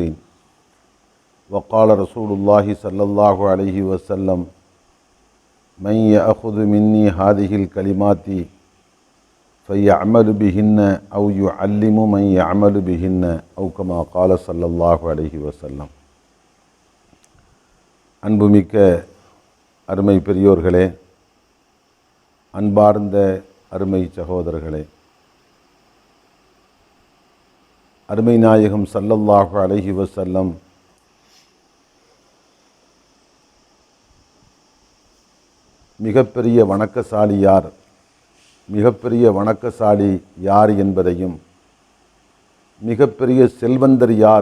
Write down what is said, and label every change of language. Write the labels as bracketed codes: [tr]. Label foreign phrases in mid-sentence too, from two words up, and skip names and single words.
[ar] وقال رسول الله صلى الله عليه وسلم: من يأخذ مني هذه الكلمات فيعمل بهن أو يعلم من يعمل بهن أو كما قال صلى الله عليه وسلم. [ta] அன்புமிக்க அருமை பெரியோர்களே, அன்பார்ந்த அருமை சகோதரர்களே, அருமை நாயகம் [ar] صلى الله عليه وسلم [ta] மிகப்பெரிய வணக்கசாலி யார் என்பதையும், மிகப்பெரிய செல்வந்தர் யார்